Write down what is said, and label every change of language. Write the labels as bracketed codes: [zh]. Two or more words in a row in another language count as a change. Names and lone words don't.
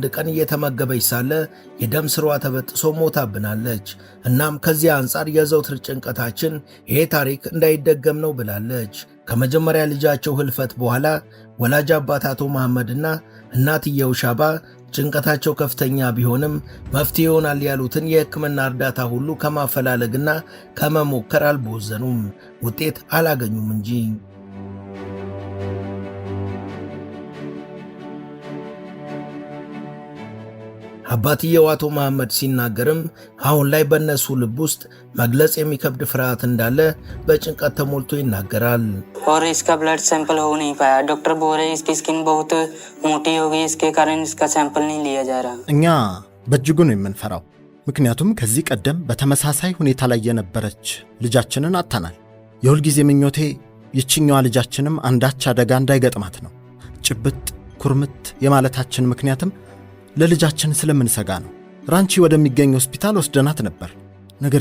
[am] ቀን እየተመገበች ሳለ የደም ስሯ ተበጥሶ ሞታብናለች። እናም ከዚህ አንጻር የዘውትር ጭንቀታችን ይሄ ታሪክ እንዳይደገም ነው ብላለች። ከመጀመሪያ ልጃቸው ህልፈት በኋላ ወላጅ አባት አቶ መሐመድና እናትየው ሻባ ጭንቀታቸው ከፍተኛ ቢሆንም መፍትሄ ይሆናል ያሉትን የሕክምና እርዳታ ሁሉ ከማፈላለግና ከመሞከር አልቦዘኑም። ውጤት አላገኙም እንጂ። አባትየው አቶ መሐመድ ሲናገርም አሁን ላይ በእነሱ ልብ ውስጥ መግለጽ የሚከብድ ፍርሃት እንዳለ በጭንቀት ተሞልቶ ይናገራል። [hi] और इसका [en] blood sample [hi] हो नहीं पाया। डॉक्टर बोल रहे इसकी स्किन बहुत मोटी हो गई, इसके कारण इसका सैंपल नहीं लिया जा रहा। [am] እኛ በእጅጉ ነው የምንፈራው። ምክንያቱም ከዚህ ቀደም በተመሳሳይ ሁኔታ ላይ የነበረች ልጃችንን አጥተናል። የሁል ጊዜ ምኞቴ ይችኛዋ ልጃችንም አንዳች አደጋ እንዳይገጥማት ነው። ጭብጥ ኩርምት የማለታችን ምክንያትም ለልጃችን ስለምንሰጋ ነው። ራንቺ ወደሚገኝ ሆስፒታል ወስደናት ነበር። ነገር